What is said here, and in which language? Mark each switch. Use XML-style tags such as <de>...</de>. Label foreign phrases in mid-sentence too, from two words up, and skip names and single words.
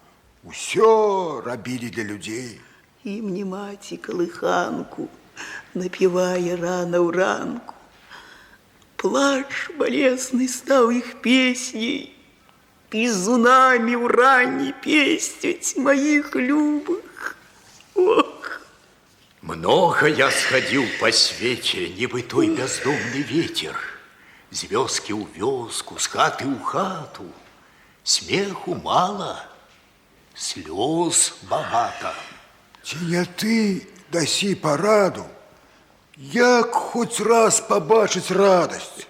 <be>Усё рабілі для людзей. Ім не маці калыханку напівае рана ў ранку. Плач балесны стаў іх песняй. Пізунамі ў ранні песцяць маіх любых. Ох!</be> <ru>Много я сходил по свете,</ru> <be>нібы той</be> <ru>бездомный ветер.</ru> <be>З вёскі ў вёску, з хаты ў хату. Смеху мало, слёз багата. Ці не ты дасі параду? Як хоць раз пабачыць радасць?</be>